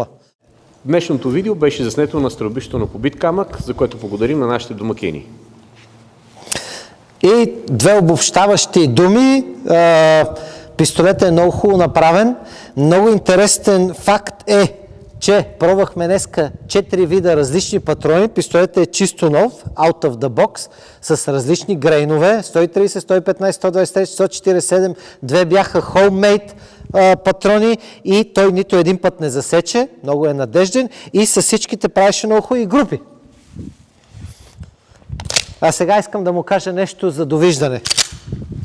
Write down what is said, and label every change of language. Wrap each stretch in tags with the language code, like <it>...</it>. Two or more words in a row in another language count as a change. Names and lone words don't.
<bg>Днешното видео беше заснето на стрелбището на Побит камък, за което благодарим на нашите домакини. И две обобщаващи думи. Пистолетът е много хубаво направен. Много интересен факт е, че пробвахме днеска 4 вида различни патрони. Пистолетът е чисто нов,</bg> <en>out of the box,</en> <bg>с различни грейнове. 130, 115, 123, 147. Две бяха homemade патрони и той нито един път не засече. Много е надежден и с всичките правеше много хубави групи. А сега искам да му кажа нещо за довиждане.</bg>